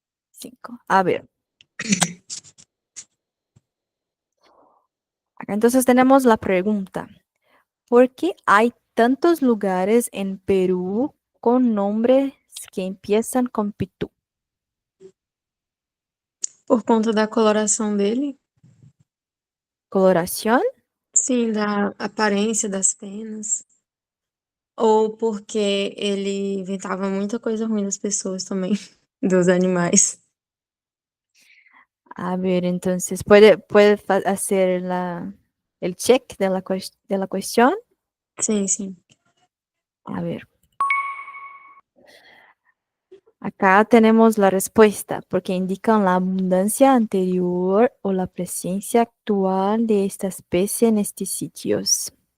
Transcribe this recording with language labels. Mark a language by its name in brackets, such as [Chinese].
[Spanish] 5. A ver, acá entonces tenemos la pregunta. ¿Por qué hay tantos lugares en Perú con nombres que empiezan con Pitu? [Portuguese] Por conta da coloração dele? [Spanish] ¿Coloración? [Portuguese] Sim, da aparência das penas. Ou porque ele inventava muita coisa ruim das pessoas também, dos animais. [Spanish] A ver, entonces, ¿puede hacer el check de de la cuestión? [Portuguese] Sim, sim. [Spanish] A ver. Acá tenemos la respuesta, porque indican la abundancia anterior o la presencia actual de esta especie en estos sitios.